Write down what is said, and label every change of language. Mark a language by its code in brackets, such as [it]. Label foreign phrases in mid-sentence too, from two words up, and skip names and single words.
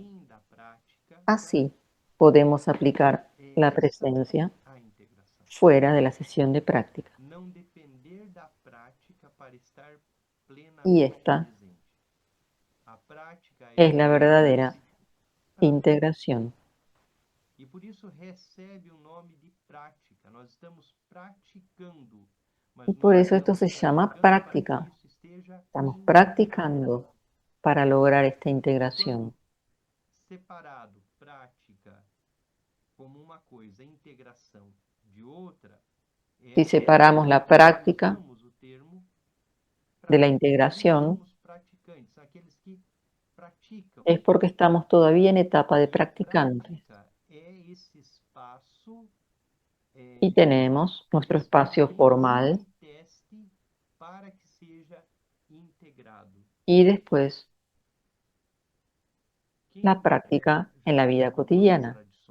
[es] Así podemos aplicar la presencia fuera de la sesión de práctica. Y esta es la verdadera integración. [pt] E por isso recebe o nome de prática. Nós estamos praticando. [es] Y por eso esto se llama práctica. Estamos practicando para lograr esta integración. [pt] Separado prática como uma coisa, integração de outra. [es] Si separamos la práctica de la integración, es porque estamos todavía en etapa de practicantes. Y tenemos nuestro espacio formal y después la práctica en la vida cotidiana.